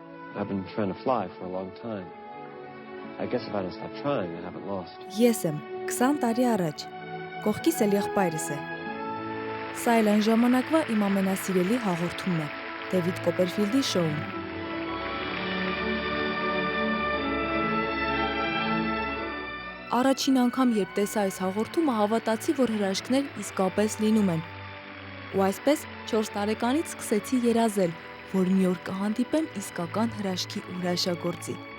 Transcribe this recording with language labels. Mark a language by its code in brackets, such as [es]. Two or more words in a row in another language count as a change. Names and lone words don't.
[en] I've been trying to fly for a long time. I guess if I don't stop trying, I haven't lost. [hy] Ես եմ 20 տարի առաջ։ Կողքիս էլ եղբայրս է։ Սա էլ այն ժամանակվա իմ ամենասիրելի հաղորդումն է՝ Դեվիդ Կոպերֆիլդի շոուն։ Առաջին անգամ, երբ տեսա այս հաղորդումը, հավատացի, որ հրաշքներ իսկապես լինում են։ Ու այսպես 4 տարեկանից սկսեցի երազել, որ մի օր կհանդիպեմ իսկական հրաշքի ու հրաշագործի։